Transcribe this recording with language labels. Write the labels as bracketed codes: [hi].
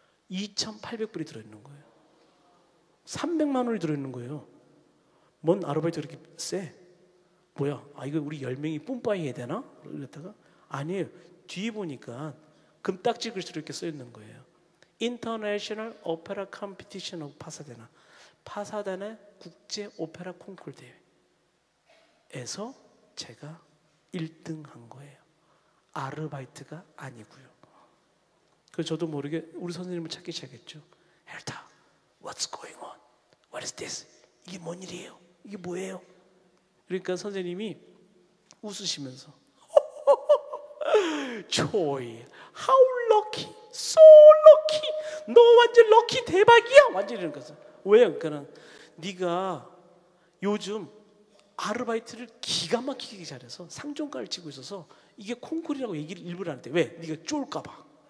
[ko] 2,800불이 들어있는 거예요. 300만 원이 들어있는 거예요. 뭔 아르바이트 그렇게 세? 뭐야? 아, 이거 우리 10명이 뿜빠이 해야 되나? 그랬다가 아니에요. 뒤에 보니까 금딱지 글씨로 이렇게 써 있는 거예요. [en] International Opera Competition of 파사데나. [ko] 파사데나 국제 오페라 콩쿠르 대회에서 제가 1등 한 거예요. 아르바이트가 아니고요. 그래서 저도 모르게 우리 선생님을 찾기 시작했죠. [en] 헬타, what's going on? What is this? [ko] 이게 뭔 일이에요? 이게 뭐예요? 그러니까 선생님이 웃으시면서 조이, [en] how lucky, so lucky. [ko] 너 완전 럭키 대박이야. 완전 이런 거죠. 왜요? 그러니까 네가 요즘 아르바이트를 기가 막히게 잘해서 상종가를 치고 있어서 이게 콩쿠르라고 얘기를 일부러 하는데 왜? 네가 쫄까봐.